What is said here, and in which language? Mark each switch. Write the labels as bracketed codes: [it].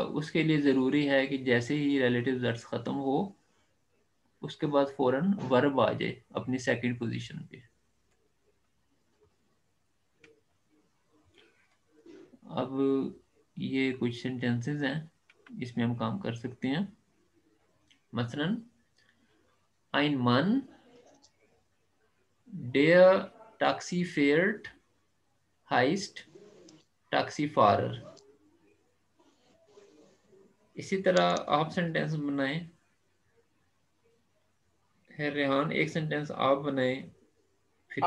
[hi] उसके लिए ज़रूरी है कि जैसे ही रिलेटिव वर्ड्स ख़त्म हो उसके बाद फौरन वर्ब आ जाए अपनी सेकंड पोजीशन पे. अब ये कुछ सेंटेंसेस हैं, इसमें हम काम कर सकते हैं. [de] मसलन ein Mann, der Taxi fährt, heißt Taxifahrer। [hi] इसी तरह आप सेंटेंस बनाएं। है रेहान, एक सेंटेंस आप बनाएं, फिर